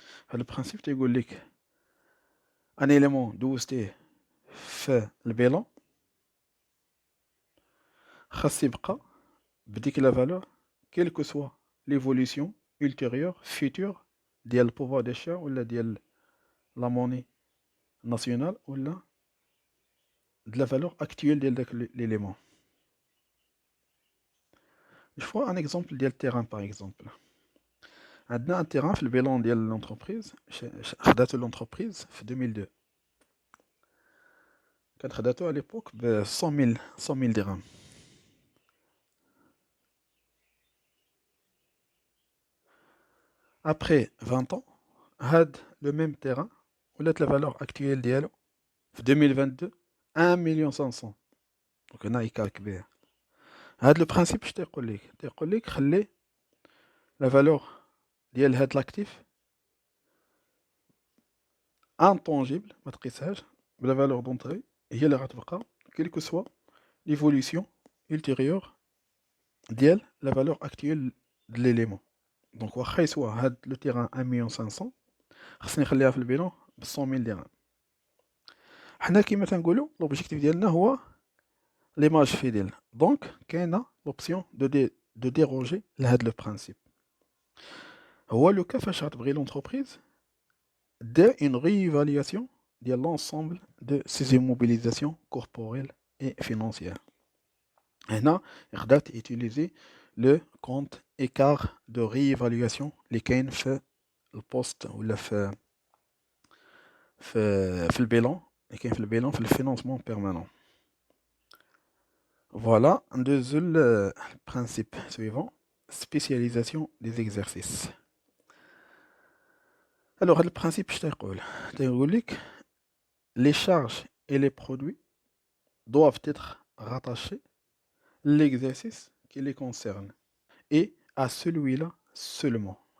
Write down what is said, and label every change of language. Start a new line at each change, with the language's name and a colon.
French: Le principe
Arabic: تيقول لك
French: un élément
Arabic: دوزتيه في البيلون خاص يبقى بديك
French: la valeur quelle que soit l'évolution ultérieure future ديال pouvoir d'achat ولا ديال la monnaie nationale ولا de la valeur actuelle ديال داك l'élément. Je vois un exemple ديال terrain par exemple.
Arabic: عندنا un terrain في البيلون ديال l'entreprise خداتو l'entreprise في 2002. كانت خداتو
French: à l'époque ب 100 000 dirhams. Après 20 ans, had le même terrain
Arabic: ولات
French: la valeur actuelle ديالو في 2022 1,500,000.
Arabic: Donc هنا إيكار كبير. هاد لو برانسيب اش تيقول لك خلي لا فالور ديال هاد لاكتيف انطونجيبل ما تقيسهاش بلا فالور دونطري هي اللي غتبقى كيل كو سوا ليفوليسيون ultérieure ديال لا فالور اكتويل د ليليمون. دونك واخا يسوا هاد لو تيران 1,500,000 خصني نخليها في البيلون ب 100,000 درهم. حنا كيما تنقولوا لوبجيكتيف ديالنا هو ليماج فيديل. دونك كاينه لوبسيون دو ديروجي لهاد لو برانسيب. هو لو كا فاش غتبغي لونتربريز دير اون ريفالياسيون ديال
French: l'ensemble de ses immobilisations corporelles et financière.
Arabic: هنا قدرت
French: utiliser le compte écart de réévaluation
Arabic: اللي كاين في البوست ولا في البيلون اللي كاين في البيلون في الفينانسمون بيرمانون.
French: Voilà un deuxième principe suivant, spécialisation des exercices. Alors, le principe, je t'ai dit, les charges et les produits doivent être rattachés à l'exercice qui les concerne et à celui-là seulement.